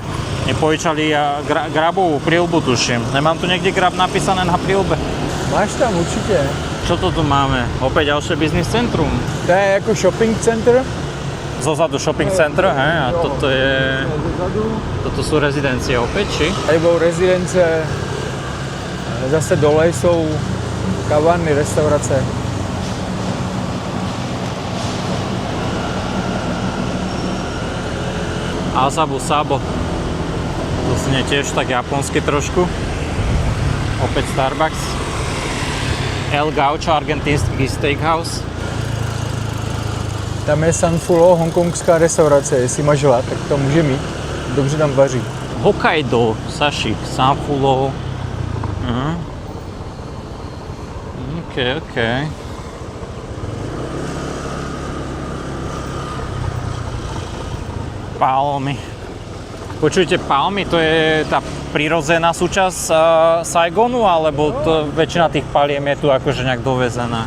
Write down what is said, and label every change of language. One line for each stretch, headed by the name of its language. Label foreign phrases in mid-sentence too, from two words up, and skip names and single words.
Slovak: Mi požičali grabovú príľbu, tuším. Nemám tu niekde grab napísané na príľbe?
Czech: Máš tam určitě.
Slovak: Čo to tu máme? Opäť ďalšie business centrum.
Czech: To je jako
English: shopping center.
Slovak: Zozadu
English: shopping center,
Slovak: hej? A toto je... Toto sú rezidencie opäť, či?
Czech: Tady budou rezidence. Zase dole jsou kavárny, restaurace. Asabu Sabo.
Slovak: To znie tiež tak japonsky trošku. Opäť Starbucks. El Gaucho, argentínsky steakhouse.
Czech: Tam je Sanfulo, hongkongská restaurace, jestli máš hlad, tak to může mít. Dobře tam vaří. Hokkaido, Sashik, Sanfulo. OK. Palmy.
Slovak: Počujte, palmy, to je tá prirodzená súčasť Saigonu, alebo to, väčšina tých paliem je tu akože nejak dovezená?